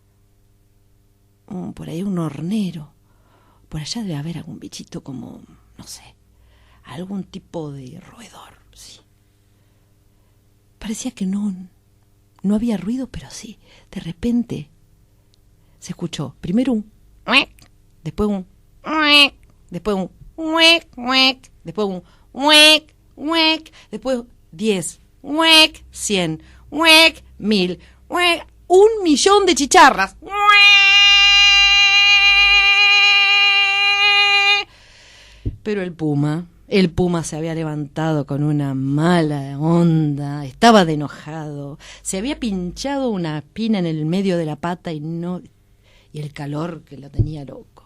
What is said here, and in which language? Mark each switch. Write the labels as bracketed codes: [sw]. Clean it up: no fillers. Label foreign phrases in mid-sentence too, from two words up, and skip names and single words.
[es] Por ahí un hornero, por allá debe haber algún bichito como, no sé, algún tipo de roedor, sí. Parecía que no había ruido, pero sí, de repente se escuchó primero un, después un, después un, huec, huec. Después un huec, huec. Después 10, huec, 100, huec, 1000, huec. 1.000.000 de chicharras. Pero el puma se había levantado con una mala onda, estaba de enojado, se había pinchado una espina en el medio de la pata y el calor que lo tenía loco.